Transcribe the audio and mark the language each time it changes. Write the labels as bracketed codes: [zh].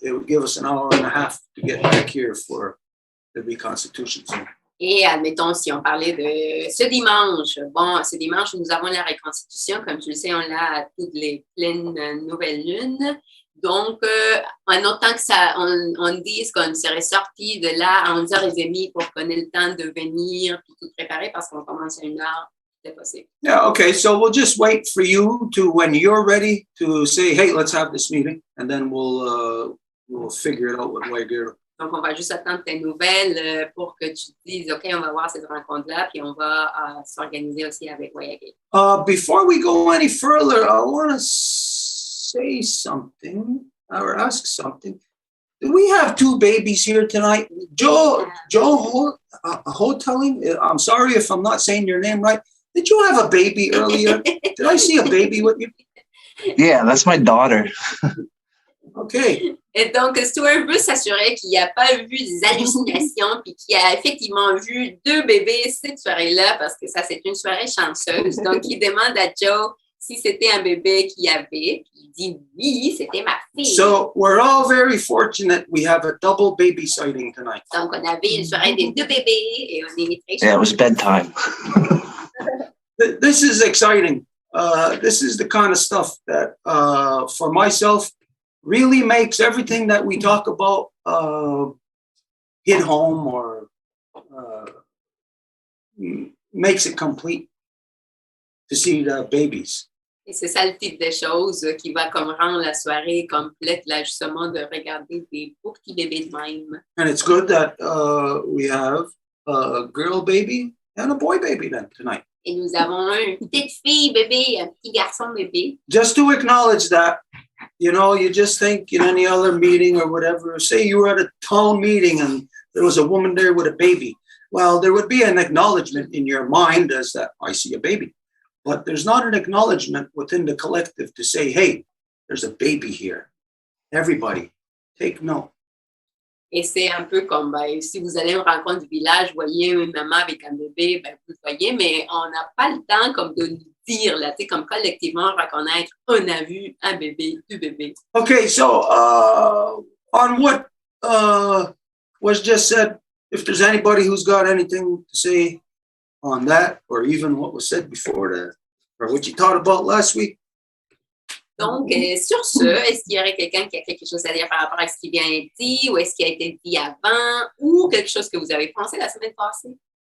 [en] It would give us an hour and a half to get back here for the reconstitution. [fr] Et admettons, si on parlait de ce dimanche, bon, ce dimanche, nous avons la reconstitution, comme tu le sais, on l'a à toutes les pleines nouvelles lunes. Donc, en autant que ça, on dise qu'on serait sorti de là à 11h30 pour qu'on ait le temps de venir et tout préparer parce qu'on commence à 1h. [en] Yeah, okay, so we'll just wait for you to, when you're ready, to say, hey, let's have this meeting, and then we'll figure it out with Wampum. [fr] Donc, on va juste attendre tes nouvelles pour que tu dises, OK, on va voir cette rencontre-là, puis on va s'organiser aussi avec Voyez. [en] Before we go any further, I want to say something, or ask something. Do we have two babies here tonight? Joe Hoteling, I'm sorry if I'm not saying your name right. Did you have a baby earlier? Did I see a baby with you? Yeah, that's my daughter. Okay. [fr] Et donc, Stuart veut s'assurer qu'il n'y a pas vu des hallucinations puis qu'il a effectivement vu deux bébés cette soirée-là parce que ça, c'est une soirée chanceuse. Donc, il demande à Joe si c'était un bébé qu'il y avait. Il dit oui, c'était ma fille. [en] So, we're all very fortunate we have a double baby sighting tonight. [fr] Donc, on avait une soirée des deux bébés et on est très [en] Yeah, it was bedtime. This is exciting. This is the kind of stuff that, for myself, really makes everything that we talk about hit home or makes it complete to see the babies. [fr] Et c'est ça le type de choses qui va comme rendre la soirée complète, là, justement, de regarder des beaux petits bébés de même. [en] And it's good that we have a girl baby and a boy baby then tonight. [fr] Et nous avons une petite fille bébé, un petit garçon bébé. [en] Just to acknowledge that, you know, you just think in any other meeting or whatever, say you were at a town meeting and there was a woman there with a baby. Well, there would be an acknowledgement in your mind as that I see a baby. But there's not an acknowledgement within the collective to say, hey, there's a baby here. Everybody, take note. [fr] Et c'est un peu comme, ben, si vous allez à une rencontre du village, voyez une maman avec un bébé, ben, vous le voyez, mais on n'a pas le temps comme de nous dire, là, comme collectivement reconnaître, on a vu un bébé, deux bébés. [en] Okay, so on what was just said, if there's anybody who's got anything to say on that, or even what was said before that, or what you thought about last week. [fr] Donc, sur ce, est-ce qu'il y aurait quelqu'un qui a quelque chose à dire par rapport à ce qui vient d'être dit, ou est-ce qui a été dit avant, ou quelque chose que vous avez pensé la semaine passée?